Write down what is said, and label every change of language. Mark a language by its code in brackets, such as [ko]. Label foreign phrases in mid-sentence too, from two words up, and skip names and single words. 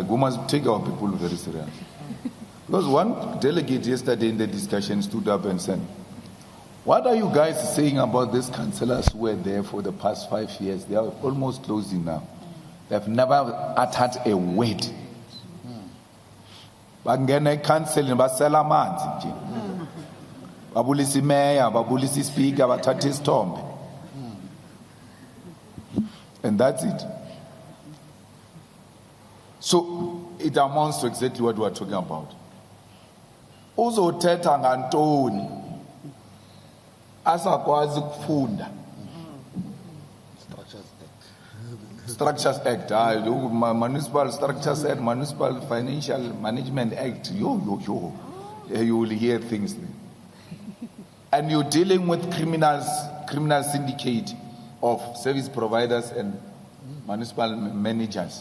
[en] We must take our people very seriously. Because one delegate yesterday in the discussion stood up and said, what are you guys saying about these councillors who were there for the past 5 years? They are almost closing now. They've never uttered a word. [xh] Bangene council basela amanzi nje. Babulisa mayor, babulisa speaker, bathatha isithombe. [en] And that's it. So it amounts to exactly what we are talking about. [xh] Uzothetha ngantoni asakwazi ukufunda. [en] Structures Act, Municipal Structures Act, Municipal Financial Management Act. You will hear things. And you're dealing with criminal syndicate of service providers and municipal managers.